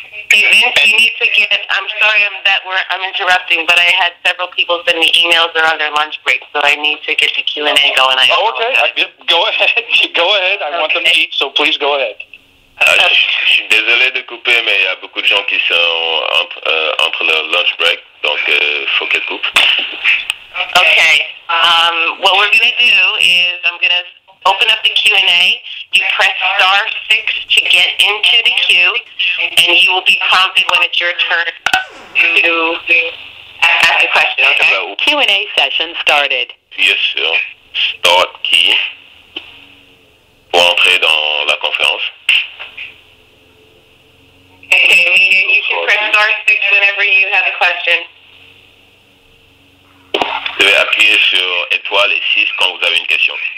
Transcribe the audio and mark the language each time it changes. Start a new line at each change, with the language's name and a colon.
English: Hey Vince, you need to get. I'm sorry I'm interrupting, but I had several people send me emails. They're on their lunch break, so I need to get the Q&A going. Okay. Go ahead. Go ahead. I want them to eat, so please go ahead.
French: Je suis désolé de couper, mais il y a beaucoup de gens qui sont entre leur lunch break, donc il faut qu'elle coupe.
English: Okay. What we're going to do is I'm going to open up the Q&A. You press *6 to get into the queue, and you will be prompted when it's your turn to ask a question, okay? Q&A session started.
French: Bien sûr.
English: Start key
French: pour entrer dans la conférence.
English: Okay, you can press *6 whenever you have a question.
French: Vous devez appuyer sur étoile et 6 quand vous avez une question.